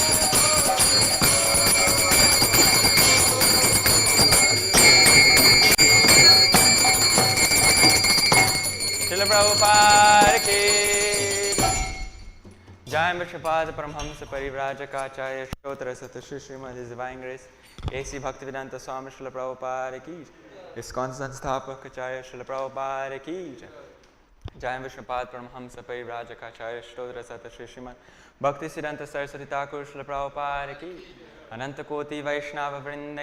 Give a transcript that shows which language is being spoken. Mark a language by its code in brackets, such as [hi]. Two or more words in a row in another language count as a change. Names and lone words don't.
[hi] श्रील प्रभुपाद की जय विश्वपाद परमहंस परिव्राजकाचार्य श्तोत्र शत श्री श्रीमद् [en] His Divine Grace [hi] A.C. भक्तिवेदान्त स्वामी श्रील प्रभुपाद की ISKCON संस्थापक आचार्य श्रील प्रभुपाद की जय विश्वपाद परमहंस परिव्राजकाचार्य श्तोत्र शत श्री श्रीमद् भक्तिसिद्धान्त सरस्वती ठाकुर श्रील प्रभुपाद की अनन्त कोटि वैष्णव वृन्द